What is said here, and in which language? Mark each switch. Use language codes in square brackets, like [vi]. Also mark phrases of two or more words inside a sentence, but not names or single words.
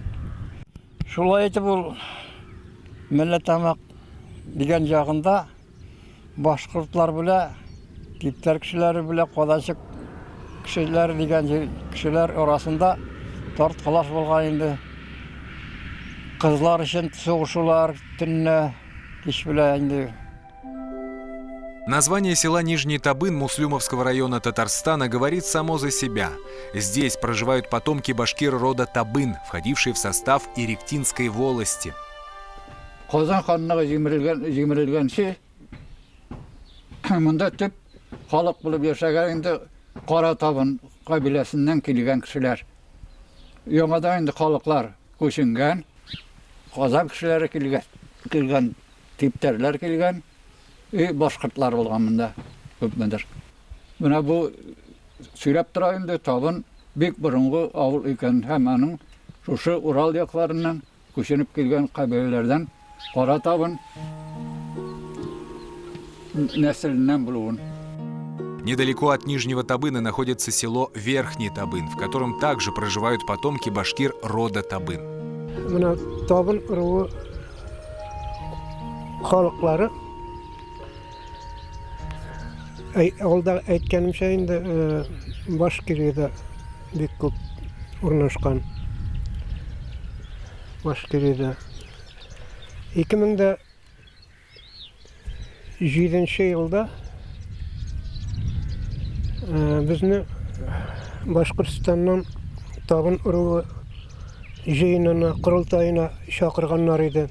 [tt] Шулай итеп ул Мелля-Тамак дигән ягында башкортлар белән типтәр кешеләре белән Казанчы кешеләр дигән кешеләр арасында тарткалаш булган инде. Кызлар өчен сугышулар төнне кич белән инде. [ru] Название села Нижний Табын Муслюмовского района Татарстана говорит само за себя. Здесь проживают потомки башкир рода Табын, входившие в состав Иректинской волости. [tt] Казан ханына җимерелгәнче монда төп халык булып яшәгән инде Кара Табын кабиләсеннән килгән кешеләр. Яңадан инде халыклар күченгән, Казан кешеләре килгән, типтәрләр килгән, башкортлар булган монда күпмедер. Менә бу сөйләп тора инде Табын бик борынгы авыл икән һәм аның шушы Урал якларыннан күченеп килгән кабиләләрдән Кара Табын нәселеннән булуын. [ru] Недалеко от Нижнего Табына находится село Верхний Табын, в котором также проживают потомки башкир рода Табын. [tt] Менә Табын руы халыклары алда әйткәнемчә инде Башкирияда бик күп урнашкан. Башкирияда 2007 елда безне Башкортстаннан Табын руы җыенына, курултаена чакырганнар иде.